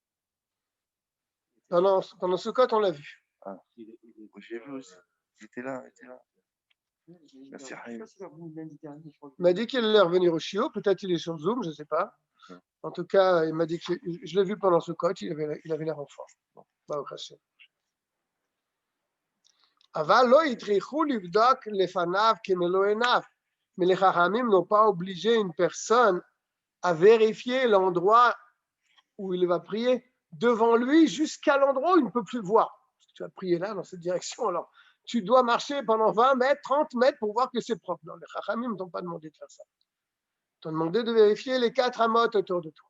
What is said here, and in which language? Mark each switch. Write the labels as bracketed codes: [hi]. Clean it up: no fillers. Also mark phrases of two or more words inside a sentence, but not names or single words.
[fr] Pendant ce code, on l'a vu. Ah, j'ai vu aussi. J'étais là. Merci, Haïm. Il m'a dit qu'il allait revenir au Chio. Peut-être il est sur Zoom, je ne sais pas. En tout cas, il m'a dit que je l'ai vu pendant ce code, il avait l'air en forme. Bon, [he] אבל לא הטריחו לבדוק לפניו כמלוא עיניו. [fr] Mais les Chachamim n'ont pas obligé une personne à vérifier l'endroit où il va prier devant lui jusqu'à l'endroit où il ne peut plus voir. Parce que tu vas prier là, dans cette direction, alors tu dois marcher pendant 20 mètres, 30 mètres pour voir que c'est propre. Non, les Chachamim ne t'ont pas demandé de faire ça. Ils t'ont demandé de vérifier les 4 amot autour de toi.